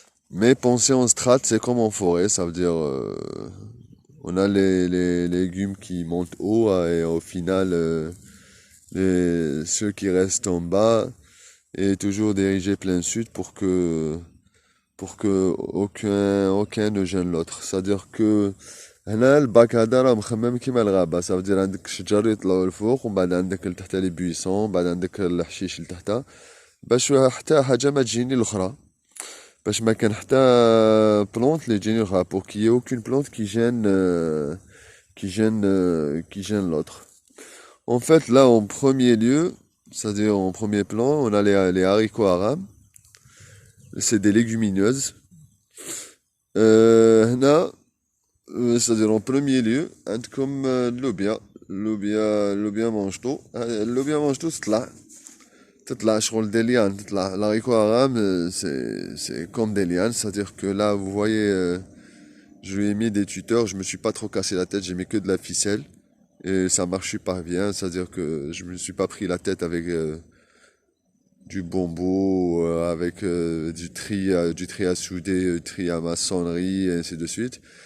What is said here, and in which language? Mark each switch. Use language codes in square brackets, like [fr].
[fr] Mais pensés en strates, c'est comme en forêt. Ça veut dire on a les légumes qui montent haut et au final ceux qui restent en bas et toujours dirigés plein sud pour que aucun ne gêne l'autre. C'est-à-dire que [ar] هنا الباك هذا راه مخمم كيما الغابة. [fr] ça veut dire [ar] عندك الشجر يطلعوا لفوق ومن بعد عندك لتحت لي بويسون بعد عندك الحشيش لتحت باش حتى حاجة ما تجيني الأخرى باش ما كان حتى بلونت اللي تجيني الأخرى [fr] pour qu'il y ait aucune plante qui gêne l'autre. En fait là en premier lieu, c'est-à-dire en premier plan, on a les haricots arabes. C'est des légumineuses. هنا c'est-à-dire en premier lieu [ar] عندكم اللوبيا مانجتو. اللوبيا مانجتو تطلع شغل [fr] des lianes. [ar] تطلع [fr] l'haricot arabe, c'est comme des lianes, c'est-à-dire que là vous voyez je lui ai mis des tuteurs, je me suis pas trop cassé la tête, j'ai mis que de la ficelle et ça marche super bien, c'est-à-dire que je me suis pas pris la tête avec du bombeau, avec du tri à souder, du tri à maçonnerie, et ainsi de suite.